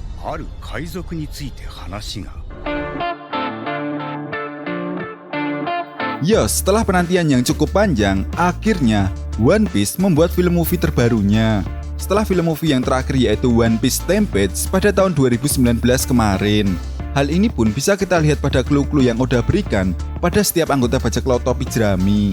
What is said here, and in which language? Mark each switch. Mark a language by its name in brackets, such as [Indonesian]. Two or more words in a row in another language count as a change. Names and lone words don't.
[Japanese] ある海賊について話が。 [Indonesian] Ya, setelah penantian yang cukup panjang, akhirnya One Piece membuat film movie terbarunya. Setelah film movie yang terakhir yaitu One Piece Stampede pada tahun 2019 kemarin. Hal ini pun bisa kita lihat pada clue-clue yang Oda berikan pada setiap anggota bajak laut topi jerami.